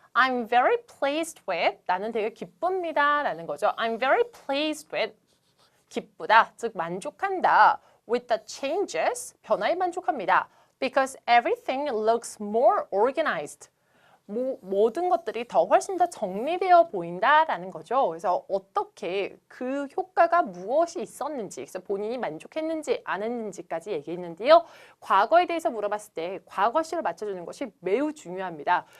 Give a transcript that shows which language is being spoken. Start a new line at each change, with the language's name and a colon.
English: I'm very pleased with
Korean: 나는 되게 기쁩니다 라는 거죠.
English: I'm very pleased with
Korean: 기쁘다, 즉 만족한다.
English: With the changes
Korean: 변화에 만족합니다.
English: Because everything looks more organized.
Korean: 모든 것들이 훨씬 더 정리되어 보인다라는 거죠. 그래서 어떻게 그 효과가 무엇이 있었는지, 그래서 본인이 만족했는지 안 했는지까지 얘기했는데요. 과거에 대해서 물어봤을 때 과거시를 맞춰주는 것이 매우 중요합니다.